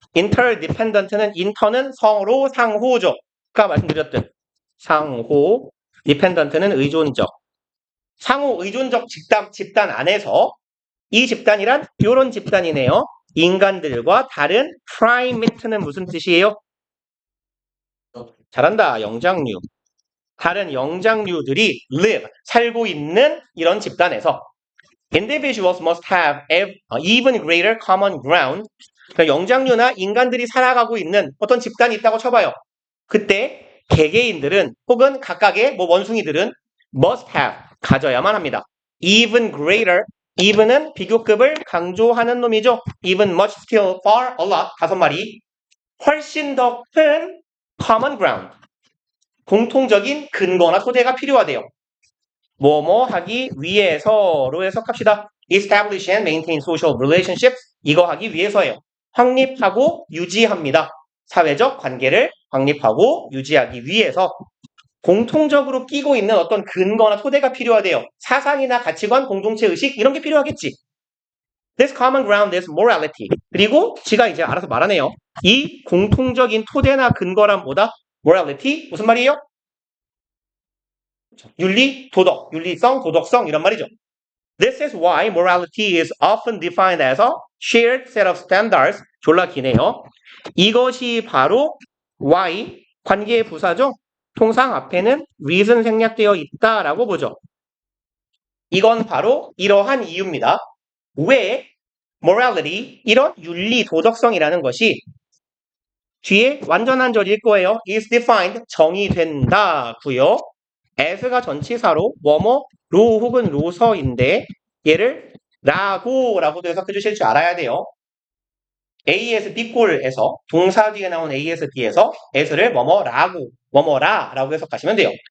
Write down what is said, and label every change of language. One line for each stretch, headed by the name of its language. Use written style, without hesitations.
Korean: interdependent는 inter는 서로 상호죠. 아까 말씀드렸던 상호, dependent는 의존적. 상호 의존적 집단 안에서 이 집단이란 이런 집단이네요. 인간들과 다른 primate는 무슨 뜻이에요? 잘한다. 영장류. 다른 영장류들이
English: live,
Korean: 살고 있는 이런 집단에서
English: individuals must have even greater common ground.
Korean: 그러니까 영장류나 인간들이 살아가고 있는 어떤 집단이 있다고 쳐봐요. 그때 개개인들은 혹은 각각의 원숭이들은 must have, 가져야만 합니다. even greater, even은 비교급을 강조하는 놈이죠. even, much, still, far, a lot, 5마리. 훨씬 더 큰 common ground, 공통적인 근거나 토대가 필요하대요. 뭐뭐 하기 위해서로 해석합시다.
English: establish and maintain social relationships.
Korean: 이거 하기 위해서예요. 확립하고 유지합니다. 사회적 관계를 확립하고 유지하기 위해서 공통적으로 끼고 있는 어떤 근거나 토대가 필요하대요. 사상이나 가치관, 공동체 의식 이런 게 필요하겠지.
English: This common ground is morality.
Korean: 그리고 지가 이제 알아서 말하네요. 이 공통적인 토대나 근거란 뭐다? morality 무슨 말이에요? 윤리, 도덕, 윤리성, 도덕성 이런 말이죠.
English: This is why morality is often defined as a shared set of standards.
Korean: 졸라 기네요. 이것이 바로 why, 관계의 부사죠. 통상 앞에는 reason 생략되어 있다라고 보죠. 이건 바로 이러한 이유입니다. 왜 morality, 이런 윤리, 도덕성이라는 것이 뒤에 완전한 절일 거예요. is defined, 정의된다고요. as가 전치사로 뭐뭐 로 혹은 로서인데 얘를 라고라고도 해석해 주실 줄 알아야 돼요. AS B꼴에서 동사 뒤에 나온 AS B에서 as를 뭐뭐라고 뭐뭐라라고 해석하시면 돼요.